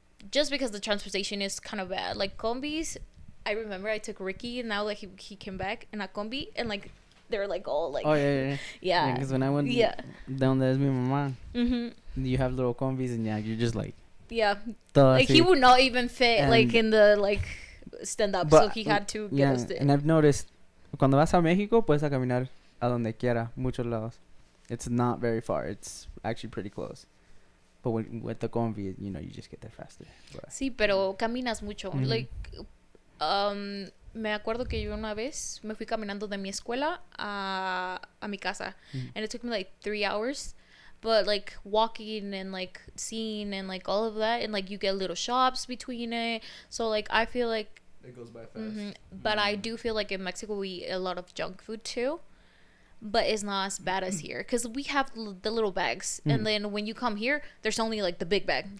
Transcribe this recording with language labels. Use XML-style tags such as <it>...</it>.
<en>Just because the transportation is kind of bad. Like combis, I remember I took Ricky, and now like he came back in a combi, and like they're like all like yeah. Because when I went down there,</en> <es>mi mamá,</es> <en>you have little combis, and you're just like like he would not even fit like in the like stand up, so he had to get us there. And I've noticed</en> <es>cuando vas a México puedes a caminar a donde quiera, muchos lados.</es> <en>It's not very far. It's actually pretty close. But with the combi, you just get there faster. But.</en> <es>Sí, pero caminas mucho. Like me acuerdo que yo una vez me fui caminando de mi escuela a mi casa.</es> <en>And it took me like 3 hours. But like walking and like seeing and like all of that, and like you get little shops between it. So like I feel like, It goes by fast. but I do feel like in Mexico we eat a lot of junk food too. But it's not as bad as here because we have the little bags, and then when you come here, there's only like the big bag.</en>